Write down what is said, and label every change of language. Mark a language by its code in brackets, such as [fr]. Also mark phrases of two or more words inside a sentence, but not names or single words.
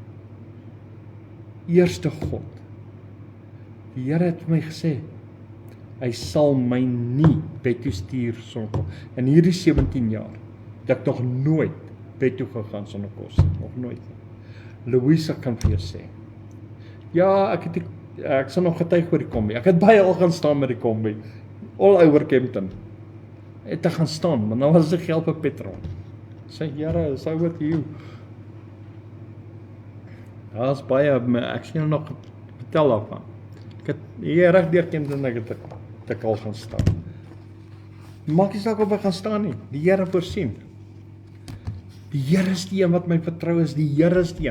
[af] Die Here het vir my gesê, Hy sal my nie bed toe stuur sonder kos. In hierdie 17 jaar, het ek nog nooit bed toe gegaan sonder kos, nog nooit nie. Louisa kan vir jou sê, ja, ek sal nog getuig oor die kombi, ek het baie al gaan staan met die kombi, [en] all over [af] Kempton, het ek gaan staan, maar nou was dit geld vir petrol, sê, Here, [en] is over to you. [af] Daar is baie, ek sien nog vertel daarvan, ek het hier reg deur Kempton, ek het al gaan staan, maak nie saak of ek gaan staan nie, die Here voorsien. Die Here is die een wat my vertrou is, die Here is die een.